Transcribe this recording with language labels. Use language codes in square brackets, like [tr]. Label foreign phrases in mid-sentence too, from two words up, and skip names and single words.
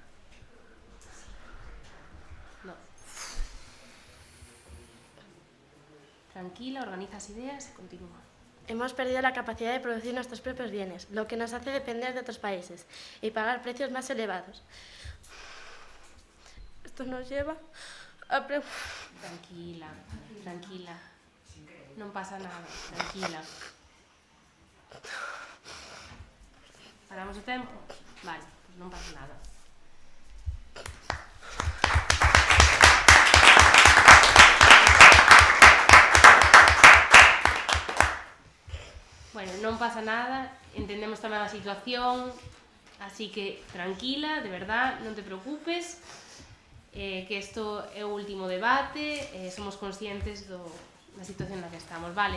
[es] No. Tranquila, organizas ideas y continúa. Hemos perdido la capacidad de producir nuestros propios bienes, lo que nos hace depender de otros países y pagar precios más elevados. Esto nos lleva a... Tranquila. No pasa nada, tranquila. [gl] Paramos o tempo? Vale, pues non pasa nada. Bueno, non pasa nada, entendemos tamén a situación, así que tranquila, de verdad, non te preocupes, que isto é o último debate, somos conscientes da situación na que estamos, vale?